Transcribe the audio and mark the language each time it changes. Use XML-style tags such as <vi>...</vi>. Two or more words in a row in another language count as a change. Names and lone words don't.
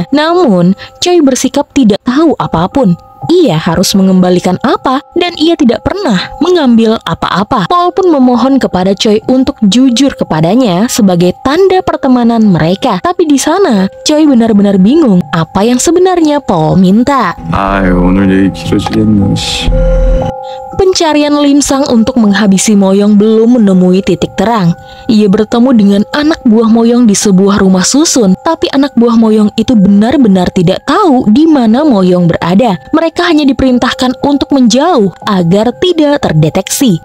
<id>Namun, Choi bersikap tidak tahu apapun. Ia harus mengembalikan apa dan ia tidak pernah mengambil apa-apa. Paul pun memohon kepada Choi untuk jujur kepadanya sebagai tanda pertemanan mereka. Tapi di sana Choi benar-benar bingung apa yang sebenarnya Paul minta.</id> <ko>오늘 얘기 길어지겠네.</ko> <id>Pencarian Lim Sang untuk menghabisi Moyong belum menemui titik terang. Ia bertemu dengan anak buah Moyong di sebuah rumah susun, tapi anak buah Moyong itu benar-benar tidak tahu di mana Moyong berada. Mereka hanya diperintahkan untuk menjauh agar tidak terdeteksi.</id>